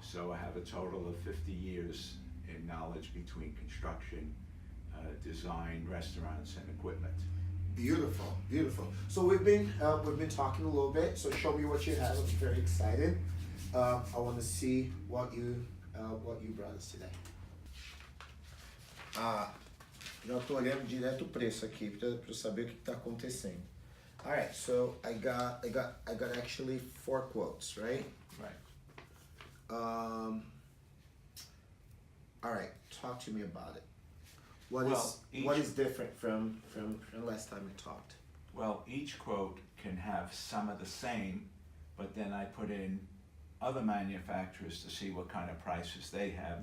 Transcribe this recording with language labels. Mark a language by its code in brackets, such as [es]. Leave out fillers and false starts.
[en] So I have a total of 50 years in knowledge between construction, design, restaurants, and equipment. Beautiful, beautiful. So we've been talking a little bit. So show me what you have. I'm very excited. I want to see what you brought us today. [pt] Já tô olhando direto o preço aqui para eu saber o que está acontecendo. [en] All right, so I got actually 4 quotes, right? Right. All right, talk to me about it. What is different from last time we talked? Well, each quote can have some of the same, but then I put in other manufacturers to see what kind of prices they have.